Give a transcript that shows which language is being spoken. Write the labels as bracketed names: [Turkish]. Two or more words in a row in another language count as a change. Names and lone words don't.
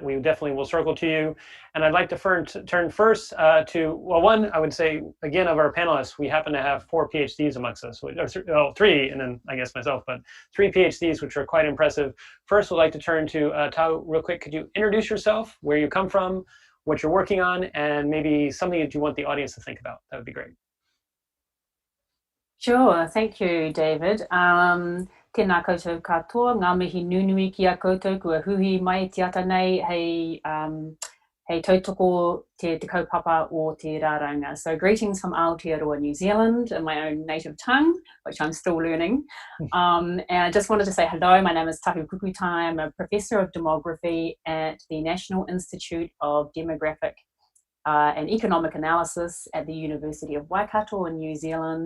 [English] We definitely will circle to you. And I'd like to turn first to, well, one, I would say, again, of our panelists, we happen to have 4 PhDs amongst us, or 3, and then I guess myself, but 3 PhDs, which are quite impressive. First, we'd like to turn to Tao real quick. Could you introduce yourself, where you come from, what you're working on, and maybe something that you want the audience to think about? That would be great. Sure, thank you, David. [Māori] Tēnā koutou katoa, ngā mihi nunui ki a koutou, kua huhi mai te ata nei hei tautoko te kaupapa o te rāranga. [English] So greetings from Aotearoa, New Zealand, in my own native tongue, which I'm still learning. And I just wanted to say hello, my name is Tahu Kukutai. I'm a professor of demography at the National Institute of Demographic and Economic Analysis at the University of Waikato in New Zealand.